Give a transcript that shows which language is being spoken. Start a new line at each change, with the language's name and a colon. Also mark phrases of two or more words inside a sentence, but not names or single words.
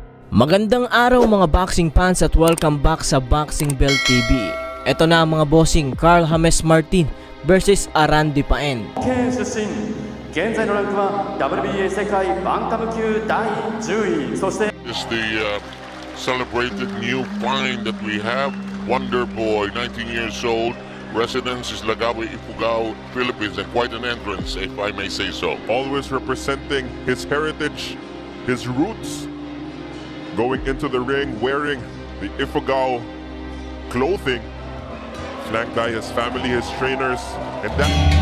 Filipino: Magandang araw mga
English: boxing fans
Filipino: at
English: welcome back
Filipino: sa Boxing Bell TV. Ito na mga bossing, Carl James Martin versus Aran Dipaen.
Japanese: 現在のランクは WBA 世界バンタム級第10位。そして
English: is the celebrated new find that we have. Wonder Boy, 19 years old, residence is Lagawi, Ifugao, Philippines, and quite an entrance, if I may say so. Always representing his heritage, his roots, going into the ring wearing the Ifugao clothing, flanked by his family, his trainers, and that...